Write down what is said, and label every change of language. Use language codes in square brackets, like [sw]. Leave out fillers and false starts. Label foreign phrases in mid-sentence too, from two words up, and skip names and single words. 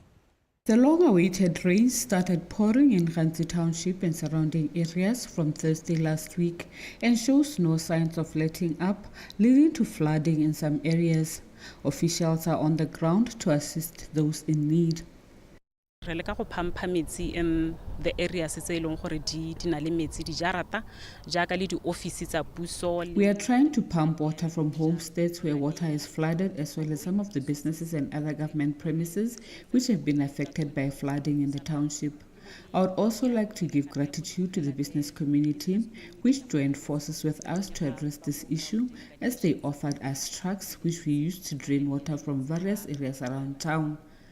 [en] The long-awaited rain started pouring in Khanzi Township and surrounding areas from Thursday last week and shows no signs of letting up, leading to flooding in some areas. Officials are on the ground to assist those in need. [tn] Re leka go phampa metsi [en] in the areas [tn] tse e leng gore di na le metsi di jarata jaaka le di office tsa puso. [en] We are trying to pump water from homesteads where water is flooded, as well as some of the businesses and other government premises which have been affected by flooding in the township. I would also like to give gratitude to the business community which joined forces with us to address this issue, as they offered us trucks which we used to drain water from various areas around town.